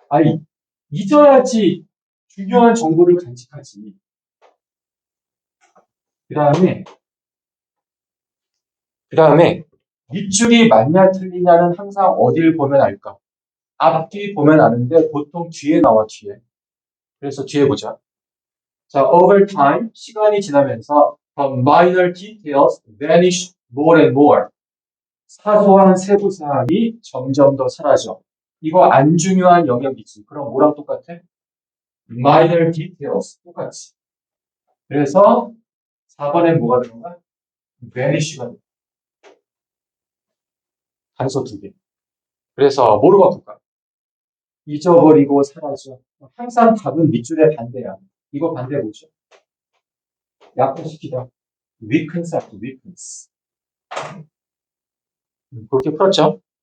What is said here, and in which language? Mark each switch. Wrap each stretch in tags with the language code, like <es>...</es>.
<ko>아니, 잊어야지 중요한 정보를 간직하지. 그 다음에 밑줄이 맞냐 틀리냐는 항상 어딜 보면 알까? 앞뒤 보면 아는데 보통 뒤에 나와, 뒤에. 그래서 뒤에 보자.</ko> <en>자, over time,</en> <ko>시간이 지나면서</ko> <en>the minor details vanish more and more.</en> <ko>사소한 세부 사항이 점점 더 사라져. 이거 안 중요한 영역이지. 그럼 뭐랑 똑같아?</ko> <en>minor details</en> <ko>똑같이. 그래서 4번엔 뭐가 들어가? vanish가 돼. 단서 2개. 그래서 뭐로 바꿀까? 잊어버리고 사라져. 항상 답은 밑줄의 반대야. 이거 반대 보죠. 약화시키다.</ko> <en>weakness after weakness.</en> <ko>그렇게 풀었죠?</ko>